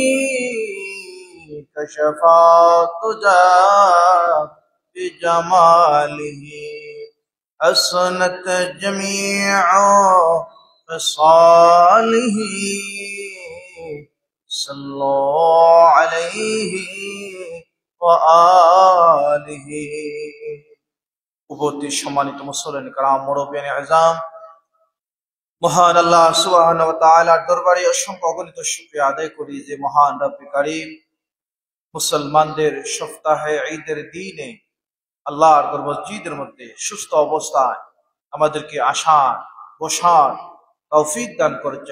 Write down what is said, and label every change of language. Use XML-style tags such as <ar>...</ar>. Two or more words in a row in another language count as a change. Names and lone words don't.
<ar>کشف الدجى بجمالہ حسنت جمیع خصالہ صلوا علیہ</ar> <bn>وآلہ উপস্থিত সম্মানিত</bn> <ar>مصلين كرام</ar> <bn>মুরব্বিয়ান আযম মহান আল্লাহ</bn> <ar>سبحانه وتعالى</ar> <bn>দরবারে অসংখ্য অগণিত শুকরিয়া আদায় করি যে মহান রব্বে কারীম মুসলমানদের সপ্তাহে ঈদের দিনে আল্লাহর ঘর মসজিদের মধ্যে সুস্থ অবস্থায় আমাদেরকে আসার বসার তৌফিক দান করেছেন।</bn>